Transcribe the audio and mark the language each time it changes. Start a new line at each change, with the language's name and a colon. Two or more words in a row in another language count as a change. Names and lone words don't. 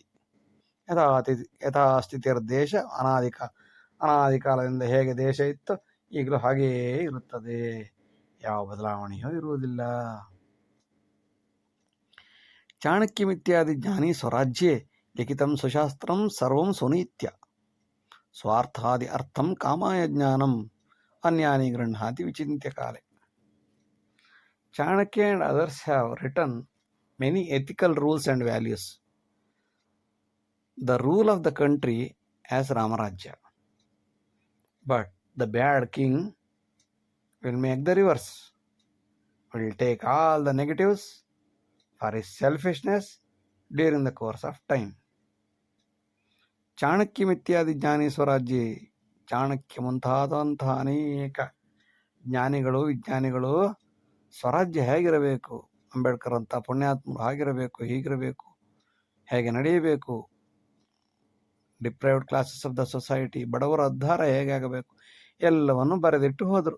Kannada: ಯಥಾಸ್ಥಿತಿರ್ದೇಶ ಅನಾದಿ ಕಾಲದಿಂದ ಹೇಗೆ ದೇಶ ಇತ್ತು ಈಗಲೂ ಹಾಗೆಯೇ ಇರುತ್ತದೆ, ಯಾವ ಬದಲಾವಣೆಯೂ ಇರುವುದಿಲ್ಲ.
Sanskrit: ಚಾಣಕ್ಯಮಿತ್ಯಾದಿ ಜ್ಞಾನಿ ಸ್ವರಾಜ್ಯೆ ಲಿಖಿತಂ ಸುಶಾಸ್ತ್ರಂ ಸರ್ವಂ ಸುನೀತ್ಯ ಸ್ವಾರ್ಥಾದಿ ಅರ್ಥಂ ಕಾಮಾಯ ಜ್ಞಾನಂ ಅನ್ಯಾನಿ ಗೃಹಾತಿ ವಿಚಿಂತ್ಯ ಕಾಲೆ.
English: Chanakya and others have written many ethical rules and values. The rule of the country as Ramarajya. But the bad king will make the reverse, will take all the negatives for his selfishness during the course of time.
Sanskrit: ಚಾಣಕ್ಯಮಿತ್ಯಾದಿ ಜ್ಞಾನಿ ಸ್ವರಾಜ್ಯ,
Kannada: ಚಾಣಕ್ಯ ಮುಂತಾದಂತಹ ಅನೇಕ ಜ್ಞಾನಿಗಳು, ವಿಜ್ಞಾನಿಗಳು ಸ್ವರಾಜ್ಯ ಹೇಗಿರಬೇಕು, ಅಂಬೇಡ್ಕರ್ ಅಂತ ಪುಣ್ಯಾತ್ಮರು ಹಾಗಿರಬೇಕು, ಹೀಗಿರಬೇಕು, ಹೇಗೆ ನಡೆಯಬೇಕು,
English: deprived classes of the society,
Kannada: ಬಡವರ ಉದ್ಧಾರ ಹೇಗೆ ಆಗಬೇಕು, ಎಲ್ಲವನ್ನು ಬರೆದಿಟ್ಟು ಹೋದರು.